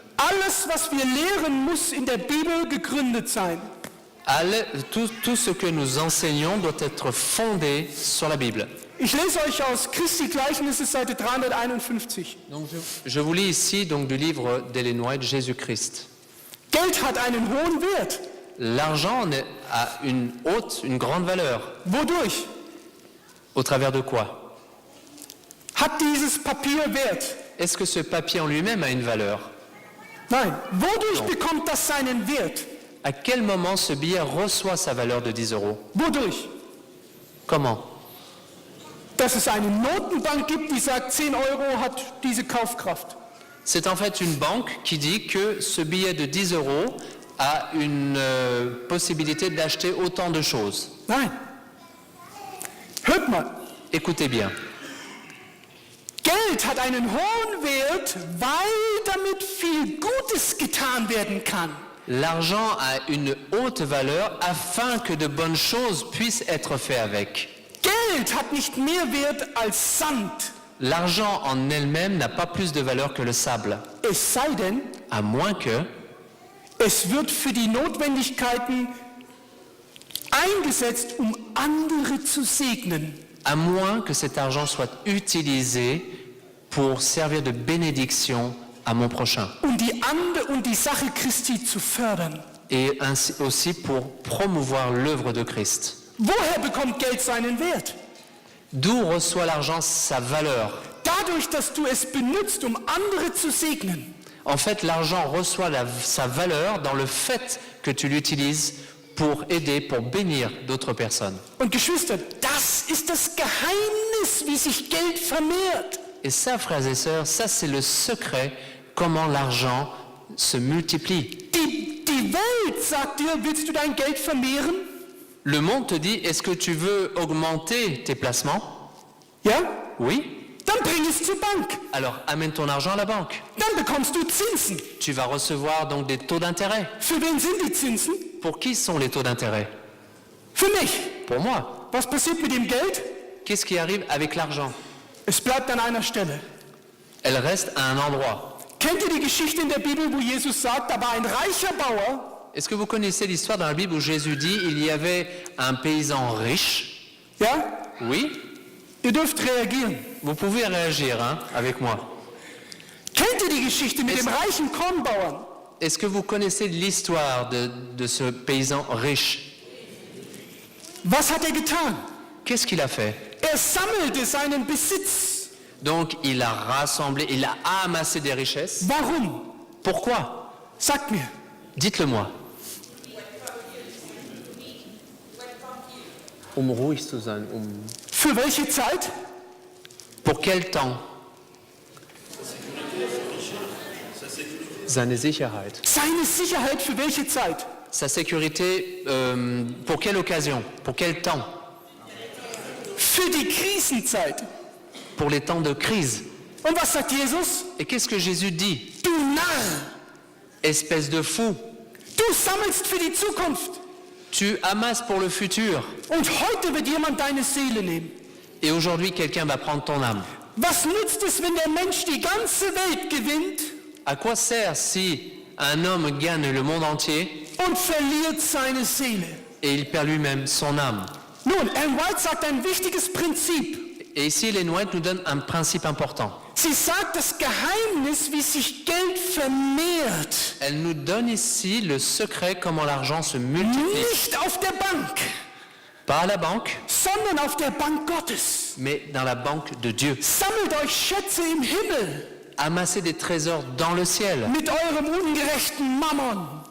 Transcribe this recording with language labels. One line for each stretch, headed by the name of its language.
German: Alles, was wir lehren, muss in der Bibel gegründet sein.
French: Tout ce que nous enseignons doit être fondé sur la Bible.
German: Ich lese euch aus Christi Gleichnisse, Seite 351.
French: Donc, je vous lis ici donc, du livre d'Ellen White, Jésus-Christ.
German: Geld hat einen hohen Wert.
French: L'argent a une grande valeur.
German: Wodurch?
French: Au travers de quoi?
German: Hat dieses Papier Wert?
French: Est-ce que ce papier en lui-même a une valeur?
German: Nein. Wodurch
French: Non.
German: bekommt das seinen Wert?
French: À quel moment ce billet reçoit sa valeur de 10 euros?
German: Wodurch?
French: Comment?
German: Dass es eine Notenbank gibt, die sagt, 10 Euro hat diese Kaufkraft.
French: C'est en fait une banque qui dit que ce billet de 10 euros a une possibilité d'acheter autant de choses.
German: Nein. Hört mal.
French: Écoutez bien.
German: Geld hat einen hohen Wert, weil damit viel Gutes getan werden kann.
French: L'argent a une haute valeur afin que de bonnes choses puissent être faites avec.
German: Geld hat nicht mehr Wert als Sand.
French: L'argent en elle-même n'a pas plus de valeur que le sable,
German: Es sei denn,
French: à moins que
German: es wird für die Notwendigkeiten eingesetzt, um andere zu segnen.
French: à moins que cet argent soit utilisé pour servir de bénédiction à mon prochain.
German: Um die Sache Christi zu fördern.
French: Et ainsi aussi pour promouvoir l'œuvre de Christ.
German: Woher bekommt Geld seinen Wert?
French: D'où reçoit l'argent sa valeur?
German: Dadurch, dass du es benutzt, um andere zu segnen.
French: En fait, l'argent reçoit sa valeur dans le fait que tu l'utilises pour aider, pour bénir d'autres personnes.
German: Und Geschwister, das ist das Geheimnis, wie sich Geld vermehrt.
French: Et ça, frères et sœurs, ça c'est le secret, comment l'argent se multiplie.
German: Die Welt sagt dir, willst du dein Geld vermehren?
French: Le monde te dit, est-ce que tu veux augmenter tes placements?
German: Ja?
French: Oui.
German: Dann bring es zur Bank.
French: Alors amène ton argent à la banque.
German: Dann bekommst du Zinsen.
French: Tu vas recevoir donc des taux d'intérêt.
German: Für wen sind die Zinsen?
French: Pour qui sont les taux d'intérêt?
German: Für mich.
French: Pour moi.
German: Was passiert mit dem Geld?
French: Qu'est-ce qui arrive avec l'argent?
German: Es bleibt an einer Stelle.
French: Elle reste à un endroit.
German: Kennt ihr die Geschichte in der Bibel, wo Jesus sagt, da war ein reicher Bauer,
French: Est-ce que vous connaissez l'histoire dans la Bible où Jésus dit il y avait un paysan riche?
German: ja?
French: Oui.
German: Ihr dürft reagieren.
French: Vous pouvez réagir avec moi.
German: Kennt ihr die Geschichte mit dem reichen Kornbauern?
French: Est-ce que vous connaissez l'histoire de ce paysan riche?
German: Was hat getan?
French: Qu'est-ce qu'il a fait?
German: Sammelte seinen Besitz.
French: Donc il a rassemblé, il a amassé des richesses.
German: Warum?
French: Pourquoi?
German: Sagt mir.
French: Dites-le moi.
German: ruhig zu sein. Für welche Zeit?
French: Pour quel temps?
German: Seine Sicherheit. Seine Sicherheit für welche Zeit?
French: Sa sécurité, pour quelle occasion? Pour quel temps?
German: Für die Krisenzeit.
French: Pour les temps de crise.
German: Und was sagt Jesus?
French: Et qu'est-ce que Jésus dit?
German: Du Narr,
French: Espèce de fou,
German: du sammelst für die Zukunft.
French: tu amasses pour le futur.
German: Und heute wird jemand deine Seele nehmen.
French: Et aujourd'hui, quelqu'un va prendre ton âme.
German: Was nützt es, wenn der Mensch die ganze Welt gewinnt
French: À quoi sert si un homme gagne le monde entier
German: und verliert seine Seele?
French: et il perd lui-même son âme?
German: Nun, Ellen White sagt ein wichtiges Prinzip.
French: Et ici, Ellen White nous donne un principe important.
German: Sie sagt das Geheimnis, wie sich Geld vermehrt,
French: Elle nous donne ici le secret comment l'argent se multiplie.
German: nicht auf der Bank,
French: Pas à la banque,
German: sondern auf der Bank Gottes.
French: mais dans la banque de Dieu.
German: Sammelt euch Schätze im Himmel
French: Amassez des trésors dans le ciel.
German: mit eurem ungerechten Mammon,